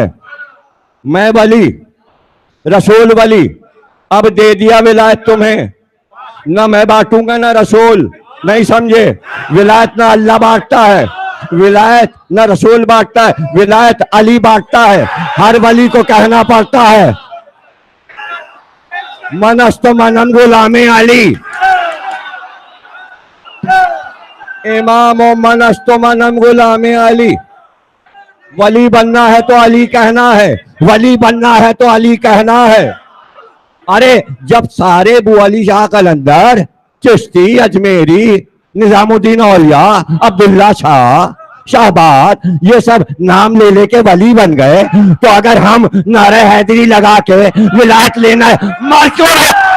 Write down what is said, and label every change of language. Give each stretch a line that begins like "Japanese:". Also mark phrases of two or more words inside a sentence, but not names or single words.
Urdu: میں ولی، رسول ولی، اب دے دیا ولایت تمہیں، نہ میں بانٹوں گا نہ رسول، نہیں سمجھے؟ ولایت نہ اللہ بانٹتا ہے، ولایت نہ رسول بانٹتا ہے، ولایت علی بانٹتا ہے۔ ہر ولی کو کہنا پڑتا ہے
Persian: من است منم غلام علی، امام و من است منم غلام علی۔
Urdu: ولی بننا ہے تو علی کہنا ہے، ولی بننا ہے تو علی کہنا ہے۔ ارے جب سارے ابو علی شاہ قلندر، چشتی، اجمیری، نظام الدین اولیاء، عبداللہ شاہ، شہباد، یہ سب نام لے لے کے ولی بن گئے، تو اگر ہم نعرہ حیدری لگا کے ولایت لینا ہے، مار کیوں ہے؟